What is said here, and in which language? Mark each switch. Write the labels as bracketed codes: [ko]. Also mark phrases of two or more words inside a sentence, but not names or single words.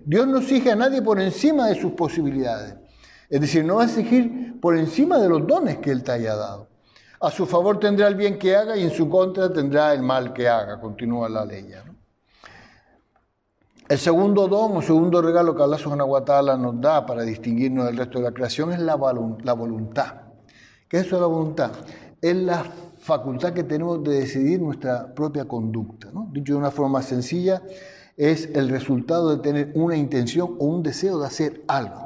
[es] Dios no exige a nadie por encima de sus posibilidades. Es decir, no va a exigir por encima de los dones que Él te haya dado. A su favor tendrá el bien que haga y en su contra tendrá el mal que haga, continúa la ley, ¿no? El segundo don o segundo regalo que Allah [ar] سبحانه وتعالى [es] nos da para distinguirnos del resto de la creación es la voluntad. ¿Qué es eso de la voluntad? Es la facultad que tenemos de decidir nuestra propia conducta, ¿no? Dicho de una forma más sencilla, es el resultado de tener una intención o un deseo de hacer algo.